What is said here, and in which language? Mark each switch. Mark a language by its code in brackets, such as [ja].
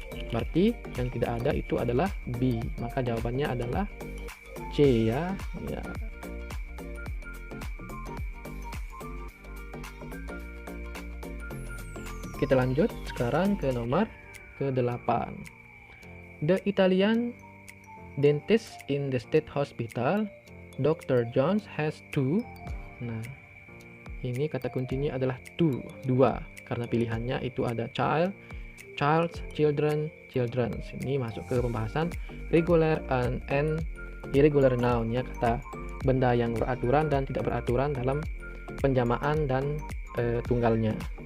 [id] Berarti yang tidak ada itu adalah B. Maka jawabannya adalah C ya. Ya. Kita lanjut sekarang ke nomor ke-8. [en] The Italian dentist in the state hospital, Dr. Jones has two. [id] Nah, ini kata kuncinya adalah two, dua, karena pilihannya itu ada child, child's, children, children's. Ini masuk ke pembahasan regular and irregular noun ya, kata benda yang beraturan dan tidak beraturan dalam penjamaan dan tunggalnya.